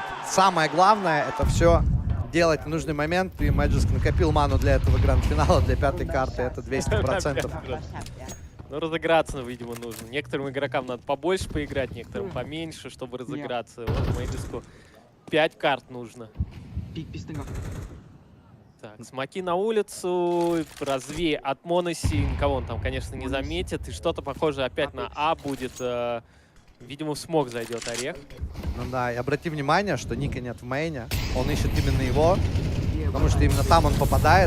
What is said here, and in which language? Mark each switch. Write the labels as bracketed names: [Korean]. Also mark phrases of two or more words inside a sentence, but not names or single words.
[Russian] Самое главное, это все делать в нужный момент. И Мэджиск накопил ману для этого гранд-финала, для 5-й карты. Это 200%. Ну, разыграться, видимо, нужно. Некоторым игрокам надо побольше поиграть, некоторым поменьше, чтобы разыграться. Вот Мэйджиску 5 карт нужно. [Romanian] Pic pe stânga. [Russian] Так, смоки на улицу, развей от Моноси, никого он там, конечно, не заметит. И что-то похожее опять на А будет. Видимо, в смог зайдет Орех. Ну да, и обрати внимание, что Ника нет в мейне. Он ищет именно его, потому что именно там он попадает.